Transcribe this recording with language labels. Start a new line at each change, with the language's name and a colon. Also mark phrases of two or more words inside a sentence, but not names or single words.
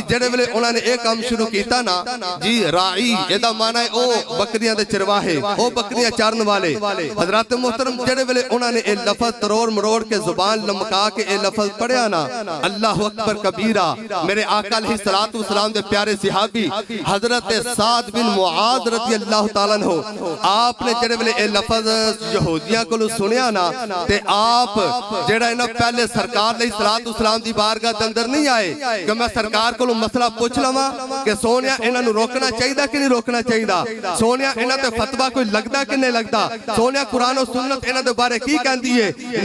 Punjabi: ਜੇੜ੍ਹੇ ਵੇਲੇ ਉਨ੍ਹਾਂ ਨੇ ਇਕ ਕੰਮ ਸ਼ੁਰੂ ਕੀਤਾ ਨਾ ਜੀ, ਰਾਈ ਏਦਾ ਮਾਨਾ ਹੈ ਓ ਬਕਰੀਆਂ ਦੇ ਚਰਵਾਹੇ, ਓ ਬਕਰੀਆਂ ਚਾਰਨ ਵਾਲੇ। ਹਜ਼ਰਤ ਮੋਹਤਰਮ ਜੇੜ੍ਹੇ ਵੇਲੇ ਉਨ੍ਹਾਂ ਨੇ ਏ ਲਫ਼ਜ਼ ਤਰੋੜ ਮਰੋੜ ਕੇ ਜ਼ੁਬਾਨ ਲਮਕਾ ਕੇ ਏ ਲਫ਼ਜ਼ ਪੜ੍ਹਿਆ ਨਾ,
Arabic: الله أكبر كبيرا.
Punjabi: ਮੇਰੇ ਆਕਾ
Arabic: عليه الصلاة والسلام
Punjabi: ਦੇ ਪਿਆਰੇ ਸਹਾਬੀ ਹਜ਼ਰਤ ਸਾਦ ਬਿਨ ਮੁਆਜ਼
Arabic: رضي الله تعالى عنه,
Punjabi: ਆਪਨੇ ਜੇੜ੍ਹੇ ਵੇਲੇ ਏ ਲਫ਼ਜ਼ ਯਹੂਦੀਆਂ ਕੋਲੋਂ ਸੁਣਿਆ ਨਾ ਤੇ ਆਪ ਜੇੜ੍ਹਾ ਹੈ ਨਾ ਪਹਿਲੇ ਸਰਕਾਰ
Arabic: عليه الصلاة والسلام
Punjabi: ਦੀ ਬਾਰਗਾਹ ਦੇ ਅੰਦਰ ਨਹੀਂ ਆਏ ਕਿ ਮੈਂ ਸਰਕਾਰ ਕੋਲੋਂ ਮਸਲਾ ਪੁੱਛ ਲਵਾਂ ਕਿ ਸੋਹਣਿਆ ਇਨ੍ਹਾਂ ਨੂੰ ਰੋਕਣਾ ਚਾਹੀਦਾ ਕਿ ਨਹੀਂ ਰੋਕਣਾ ਚਾਹੀਦਾ, ਸੋਹਣਿਆ ਇਨ੍ਹਾਂ ਤੇ ਫ਼ਤਵਾ ਕੋਈ ਲਗਦਾ ਕਿ ਨਹੀਂ ਲਗਦਾ, ਸੋਹਣਿਆ ਕੁਰਾਨ ਔਰ ਸੁੰਨਤ ਇਨ੍ਹਾਂ ਦੇ ਬਾਰੇ ਕੀ ਕਹਿੰਦੀ ਹੈ।